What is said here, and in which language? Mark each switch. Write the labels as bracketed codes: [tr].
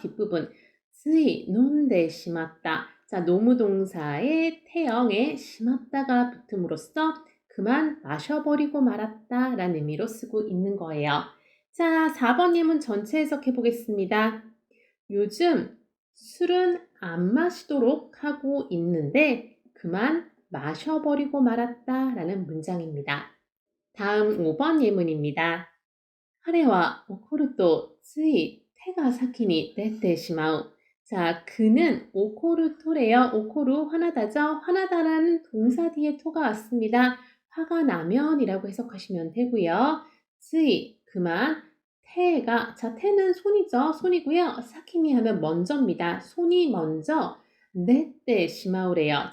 [ko] 뒷부분 스이 논데 심었다. 자, 노무동사의 태형에 심었다가 붙음으로써 그만 마셔버리고 말았다 라는 의미로 쓰고 있는 거예요. 자, 4번 예문 전체 해석해 보겠습니다. 요즘 술은 안 마시도록 하고 있는데 그만 마셔버리고 말았다 라는 문장입니다. 다음 5번 예문입니다. [ja] 彼は怒ると つい手が先に出てしまう. [ko] 자, 그는 오코르토래요. 오코루 화나다죠. 화나다라는 동사 뒤에 토가 왔습니다. 화가 나면이라고 해석하시면 되고요. 쓰이 그만 태가 자 태는 손이죠. 손이고요. 사키니 하면 먼저입니다. 손이 먼저 네때 시마우래요.